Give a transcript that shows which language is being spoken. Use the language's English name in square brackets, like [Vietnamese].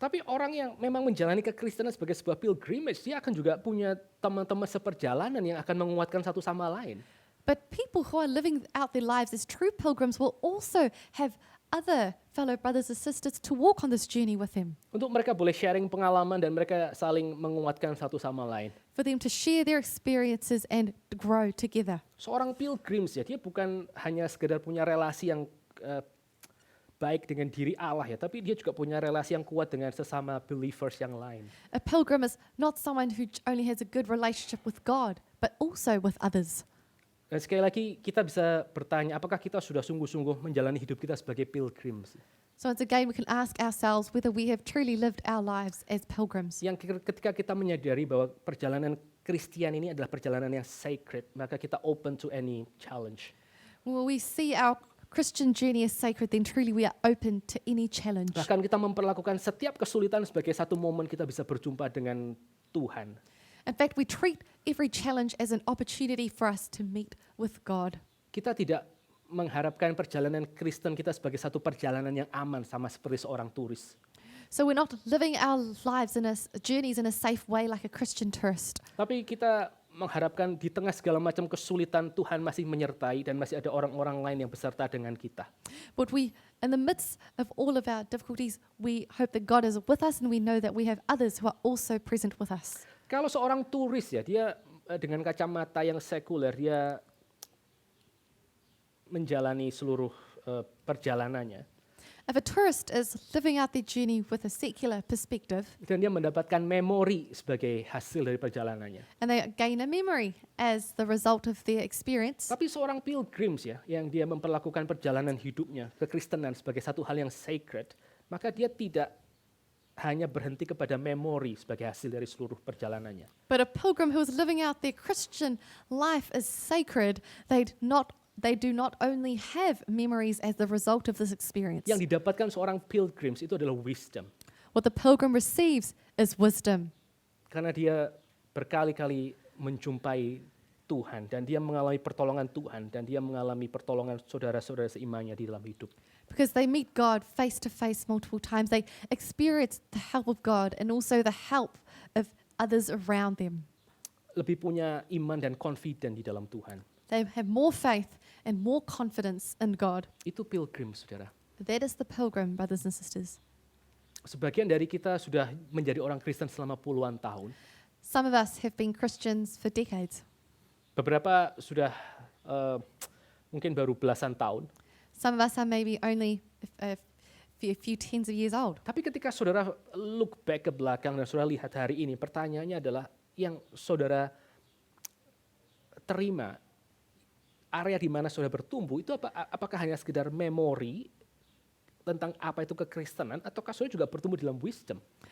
[Indonesian] tapi orang yang memang menjalani kekristenan sebagai sebuah pilgrimage, dia akan juga punya teman-teman seperjalanan yang akan menguatkan satu sama lain. [English] but people who are living out their lives as true pilgrims will also have other fellow brothers and sisters to walk on this journey with them, [Indonesian] Untuk mereka boleh sharing pengalaman dan mereka saling menguatkan satu sama lain. [English] for them to share their experiences and grow together. [Indonesian] Seorang pilgrims ya, dia bukan hanya sekedar punya relasi yang baik dengan diri Allah ya, tapi dia juga punya relasi yang kuat dengan sesama believers yang lain. [English] A pilgrim is not someone who only has a good relationship with God, but also with others. [Indonesian] Dan sekali lagi kita bisa bertanya, apakah kita sudah sungguh-sungguh menjalani hidup kita sebagai pilgrims? [English] So once again, we can ask ourselves whether we have truly lived our lives as pilgrims. [Indonesian] Yang ketika kita menyadari bahwa perjalanan Kristian ini adalah perjalanan yang sacred, maka kita [English] open to any challenge. When we see our Christian journey as sacred, then truly we are open to any challenge. [Indonesian] Bahkan kita memperlakukan setiap kesulitan sebagai satu momen kita bisa berjumpa dengan Tuhan. [English] In fact, we treat every challenge as an opportunity for us to meet with God. [Indonesian] Kita tidak mengharapkan perjalanan Kristen kita sebagai satu perjalanan yang aman sama seperti seorang turis. [English] So we're not living our lives journeys in a safe way like a Christian tourist. [Indonesian] Tapi kita mengharapkan di tengah segala macam kesulitan Tuhan masih menyertai dan masih ada orang-orang lain yang beserta dengan kita. [English] But in the midst of all of our difficulties, we hope that God is with us and we know that we have others who are also present with us. [Indonesian] Kalau seorang turis ya, dia dengan kacamata yang sekuler, dia menjalani seluruh perjalanannya. [English] If a tourist is living out their journey with a secular perspective, [Indonesian] Dan dia mendapatkan memori sebagai hasil dari perjalanannya. [English] and they gain a memory as the result of their experience, [Indonesian] Tapi seorang pilgrims ya, yang dia memperlakukan perjalanan hidupnya, kekristenan sebagai satu hal yang sacred, maka dia tidak hanya berhenti kepada memori sebagai hasil dari seluruh perjalanannya. [English] but a pilgrim who is living out their Christian life as sacred, they do not only have memories as the result of this experience. [Indonesian] Yang didapatkan seorang pilgrims itu adalah wisdom. [English] What the pilgrim receives is wisdom. [Indonesian] Karena dia berkali-kali menjumpai Tuhan dan dia mengalami pertolongan Tuhan dan dia mengalami pertolongan saudara-saudara seimannya di dalam hidup. [English] Because they meet God face to face multiple times, they experience the help of God and also the help of others around them. [Indonesian] Lebih punya iman dan confident di dalam Tuhan. [English] They have more faith and more confidence in God. [Indonesian] Itu pilgrim, saudara. [English] That is the pilgrim, brothers and sisters. [Indonesian] Sebagian dari kita sudah menjadi orang Kristen selama puluhan tahun. [English] Some of us have been Christians for decades. [Indonesian] Beberapa sudah mungkin baru belasan tahun. [English] Some of us are maybe only a few tens of years old. [Indonesian] Tapi ketika saudara [English] look back [Indonesian] ke belakang dan saudara lihat hari ini, pertanyaannya adalah yang saudara terima, area di mana saudara bertumbuh, itu apakah hanya sekedar memori tentang apa itu kekristenan, ataukah saudara juga bertumbuh dalam wisdom?